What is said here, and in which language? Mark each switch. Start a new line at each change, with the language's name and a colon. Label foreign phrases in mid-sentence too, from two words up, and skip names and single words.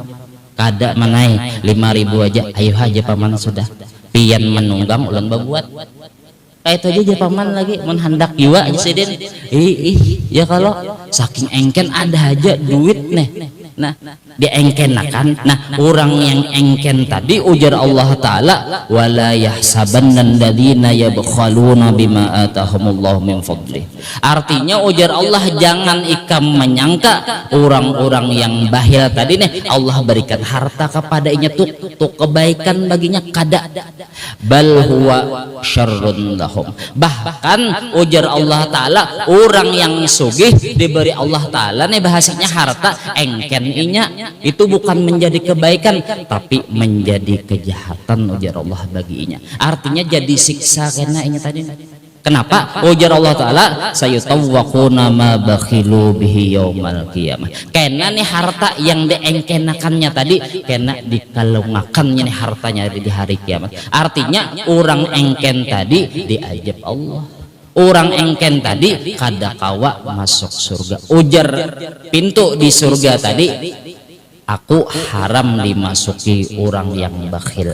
Banjar: Kada manai 5.000 aja. Ayo aja paman sudah. Pian menunggang ulang babuat. Kayak itu aja paman lagi menghendak jiwa aja sidin. Ya kalau saking engken ada aja duit nih. Nah, diengkenakan. Nah, orang yang engken tadi ujar Allah Ta'ala,
Arabic: ولا يحسبن الذين يبخلون بما آتاهم الله من فضله.
Banjar: Artinya ujar Allah, jangan ikam menyangka orang-orang yang bakhil tadi nih Allah berikan harta kepadanya tuh kebaikan baginya, kada.
Arabic: بل هو شر لهم.
Banjar: Bahkan ujar Allah Ta'ala, orang yang sugih diberi Allah Ta'ala nih bahasanya harta engken inya itu bukan menjadi kebaikan tapi menjadi kejahatan ujar Allah baginya. Artinya jadi siksa karena inya tadi Kenapa? Ujar Allah Ta'ala,
Arabic: سيطوقون ما بخلوا به يوم القيامة.
Banjar: Kena nih harta yang diengkenakannya tadi, kena dikalungakannya nih hartanya di hari kiamat. Artinya orang engken tadi diajab Allah. Orang engken tadi kada kawa masuk surga. Ujar pintu di surga tadi, aku haram dimasuki orang yang bakhil.